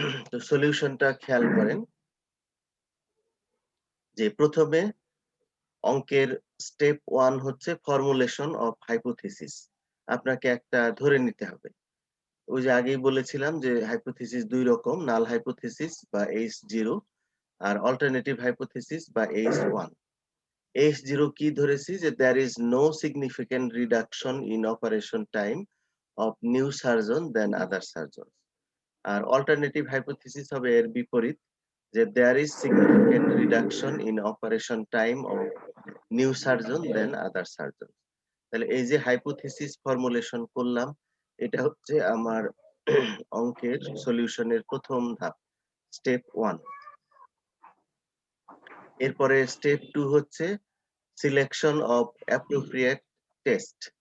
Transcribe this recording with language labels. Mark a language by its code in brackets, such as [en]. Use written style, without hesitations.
[bn] তো সলিউশনটা খেয়াল করেন যে প্রথমে অঙ্কের স্টেপ 1 হচ্ছে ফর্মুলেশন অফ হাইপোথিসিস। আপনাকে একটা ধরে নিতে হবে। ওই যে আগেই বলেছিলাম যে হাইপোথিসিস ২ রকম, নাল হাইপোথিসিস বা H0 আর অল্টারনেটিভ হাইপোথিসিস বা H1। [en] H0 [bn] কি ধরেছি যে [en] there is no significant reduction in operation time of new surgeon than other surgeons। আর alternative hypothesis [bn] হবে এর বিপরীত, যে [en] there is significant reduction in operation time of new surgeon than other surgeons। [bn] তাহলে এই যে হাইপোথিসিস ফর্মুলেশন করলাম, এটা হচ্ছে আমার অঙ্কের সলিউশনের প্রথম ধাপ, স্টেপ 1। এরপরে স্টেপ 2 হচ্ছে সিলেকশন অফ অ্যাপ্রোপ্রিয়েট টেস্ট।